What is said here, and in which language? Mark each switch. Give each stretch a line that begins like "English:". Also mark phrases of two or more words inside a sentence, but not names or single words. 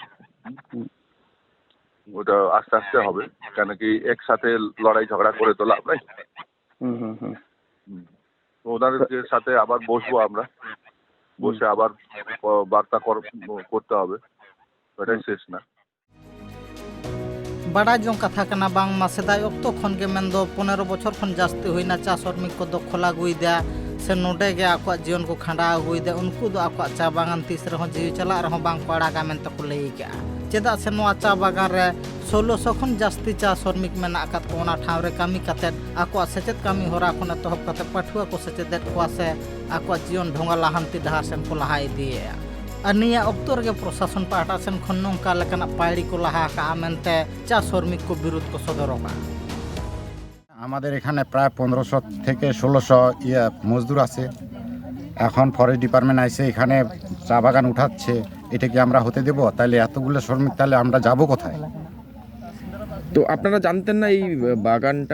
Bangla: ওটা আস্তে আস্তে হবে, কেন কি একসাথে লড়াই ঝগড়া করে তো লাভ নাই। ওনাদের সাথে আবার বসবো আমরা, বসে আবার বার্তা করতে হবে, ওটাই শেষ না।
Santali: बड़ा जो कथा कना बांग मासेदाय अक्तो खन के मेन दो 15 बछर खन जास्ती होइना चा श्रमिक को दखल आगुइदा से नोडे गे आको जीवन को खंडा आगुइदा उनको दो आको चा बागान तीस रह जीव चला रह बांग पड़ा गा मेन तक लई के चेदा से नो चा बागान रे 1600 खन जास्ती चा श्रमिक मेना आकात को ओना ठाव रे कामी काते आको सेचेत कामी होरा खन तहब काते पाठुआ को सेचेत को से आको जीवन ढोंगा लाहांती डहार सेन को लहाई दिए अनिया अक्तर के प्रशासन पाटा सेन खन नोंका लेकाना पायड़ी को लाहा का मेनते चा श्रमिक को विरोध को सदरका
Bangla: আমাদের এখানে প্রায় 1500 থেকে 1600 মজদুর আছে। এখন
English: forest department
Bangla: আইসে এখানে চা বাগান উঠাচ্ছে, এটা কি আমরা হতে দেব? তাহলে এতগুলো শ্রমিক তাহলে আমরা যাব কোথায়? তো আপনারা জানতেন না এই বাগানটা?